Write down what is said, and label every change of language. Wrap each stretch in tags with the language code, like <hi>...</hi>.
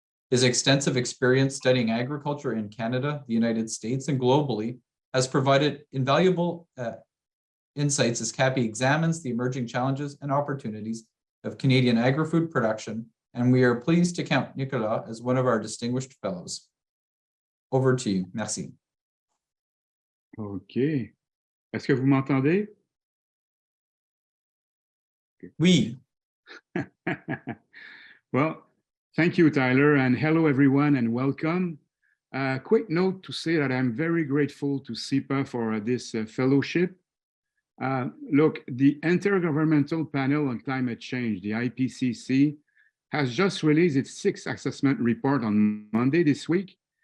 <en>His extensive experience studying agriculture in Canada, the United States, and globally has provided invaluable insights as CAPI examines the emerging challenges and opportunities of Canadian agri-food production, and we are pleased to count Nicolas as one of our distinguished fellows. Over to you. Merci. OK.</en> <fr>Est-ce que vous m'entendez? Oui.</fr> <en>Well, thank you, Tyler, and hello, everyone, and welcome. Quick note to say that I'm very grateful to CIPA for this fellowship. Look, the Intergovernmental Panel on Climate Change, the IPCC, has just released its 6th assessment report on Monday this week.</en>